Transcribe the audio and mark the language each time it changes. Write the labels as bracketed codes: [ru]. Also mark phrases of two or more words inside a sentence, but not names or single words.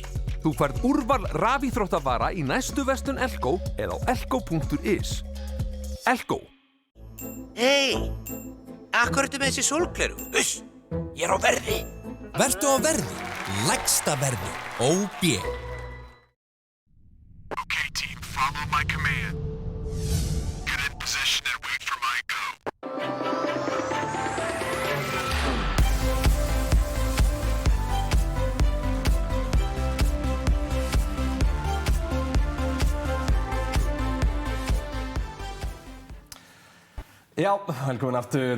[is] Þú færð úrval rafíþróttavara í næstu verslun Elko eða á elko.is. Elko. Hey, akkur ertu með þessi sólgleru? Uss, ég á verði. Vertu á verði. Lægsta verði. OB. [en] Okay, team, follow my command. Get in position and wait for my go. [is] Já, velkomin aftur.